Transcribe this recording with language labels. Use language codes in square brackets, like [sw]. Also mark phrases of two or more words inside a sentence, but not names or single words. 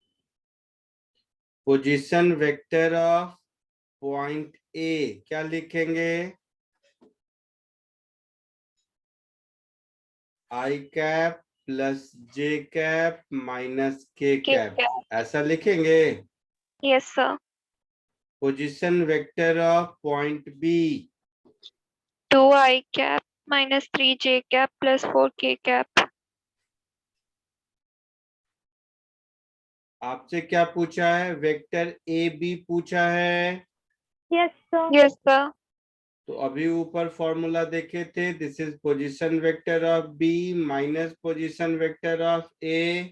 [en] position vector of point A [hi] क्या लिखेंगे? [en] i cap plus j cap minus k K कैप, cap. [hi] ऐसा लिखेंगे। [en] Yes, sir. position vector of point B 2i cap minus 3j cap plus 4k cap. [hi] आपसे क्या पूछा है? [en] vector A B [hi] पूछा है। [en] yes sir. Yes, sir. [hi] तो अभी ऊपर फॉर्मूला देखे थे, [en] this is position vector of B minus position vector of A.